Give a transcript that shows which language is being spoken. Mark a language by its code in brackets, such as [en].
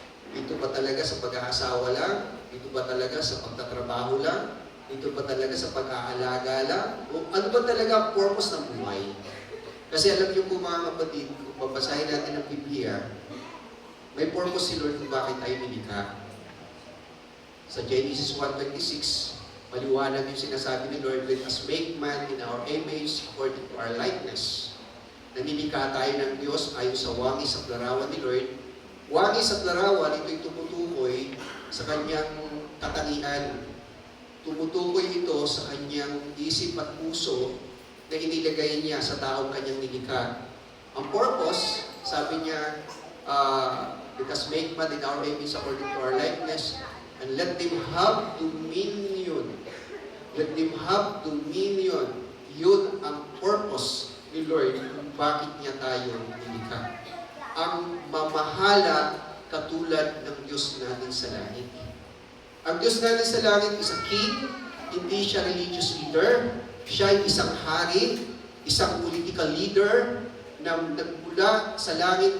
[tl] Ito ba talaga sa pag-aasawa lang? Ito ba talaga sa pagtatrabaho lang? Ito ba talaga sa pag-aalaga lang? O ano ba talaga ang purpose ng buhay? Kasi alam niyo po mga kapatid, kung babasahin natin ang Biblia, may purpose si Lord kung bakit tayo nilikha. Sa Genesis 1:26, maliwanag yung sinasabi ni Lord, [en] let us make man in our image according to our likeness. [tl] Nanilikha tayo ng Diyos ayon sa wangis at larawan ni Lord. Wangis at larawan, ito'y tumutukoy sa kanyang katangian. Tumutukoy ito sa kanyang isip at puso na inilagay niya sa taong kanyang nilikha. Ang purpose, sabi niya, [en] let us make man in our image according to our likeness, and let them have dominion. Let them have dominion. [tl] Yun ang purpose ni Lord kung bakit niya tayo nilikha. Ang mamahala katulad ng Diyos natin sa langit. Ang Diyos natin sa langit [en] is a king, [tl] hindi siya religious leader. Siya ay isang hari, isang political leader na nagmula sa langit.